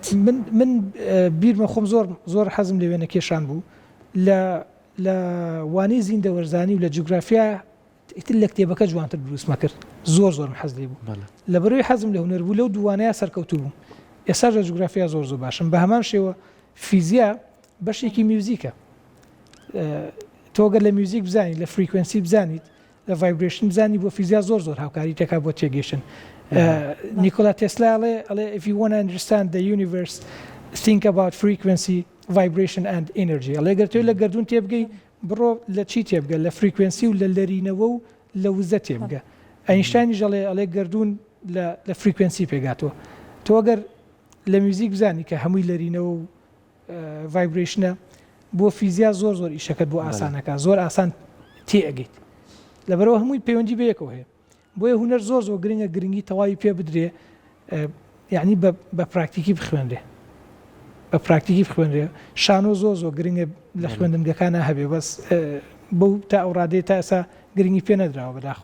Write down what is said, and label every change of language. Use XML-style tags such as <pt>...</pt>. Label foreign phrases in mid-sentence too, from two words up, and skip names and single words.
<ckb>من بیرمە خۆم زۆر حەزم لە وێنە کێشان بوو لە وانەی زیندە وەرزانی و لە جوگرافیا ئیتر لە کتێبەکە جوانتر دروستمە کرد زۆر حەز لێ بوو لە بەرەوەی حەزم لە هونەر بوو لەو دووانەیە سەرکەوتوو بووم ئێستا لە جوگرافیا زۆر باشم بە هەمان شێوە فیزیا بەشێکی میوزیکە تۆگە لە میوزیک بزانیت لە فریکوێنسی بزانیت لە ڤایبرێشن بزانی بۆ فیزیا زۆر هاوکاری تێکا بۆ تێگەیشتن نیکۆلا تێسلا ئەڵێ</ckb> <en>if you want to understand the universe think about frequency vibration and energy</en> <ckb>ئەڵێ گەر تۆ لە گەردون تێبگەی بڕۆ لە چی تێبگە لە فریکوێنسی و لە لەرینەوە و لە وزە تێبگە ئەینشتاینی ئەڵێ گەردون لە فریکوێنسی پێگاتەوە تۆ گەر لە میوزیک بزانی کە هەمووی لەرینەوە و ڤایبرێشنە بۆ فیزیا زۆر ئیشەکەت بۆ ئاسانەکە زۆر ئاسان تێئەگەیت لەبەرەوە هەمووی پەیوەندی بەیەکەوە هەیە بۆیە هونەر زۆر گرنگە گرنگی تەواوی پێ بدرێ یعنی بە پراکتیکی بخوێنرێ بە پراکتیکی بخوێنرێ شانۆ زۆر گرنگە لە خوێندنگەکانە هەبێ بەس بەو تا ئەو ڕادەیە تا ئێستا گرنگی پێ نەدراوە بەداخۆ</ckb>